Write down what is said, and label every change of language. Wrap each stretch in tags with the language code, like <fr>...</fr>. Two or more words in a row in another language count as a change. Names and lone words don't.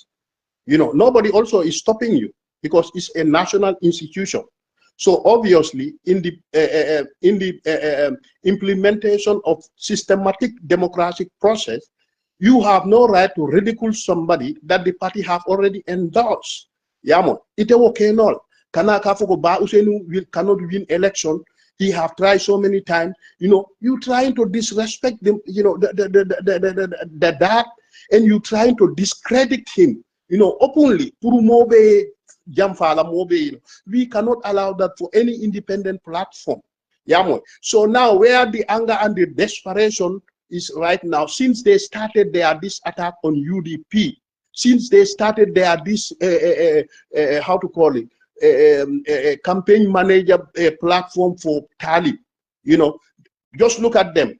<en>Nobody also is stopping you because it's a national institution. So obviously, in the implementation of systematic democratic process, you have no right to ridicule somebody that the party have already endorsed.</en> <man>Yamo, ite okay no. Kana kafoko ba usenu</man> <en>cannot win election. He have tried so many times. You trying to disrespect them. That, and you trying to discredit him. Openly.</en> <man>Puru mobe jamfala mobe.</man> <en>We cannot allow that for any independent platform. Yamo. So now where the anger and the desperation is right now, since they started this attack on UDP, since they started this how to call it, campaign manager platform for Talib, just look at them.</en>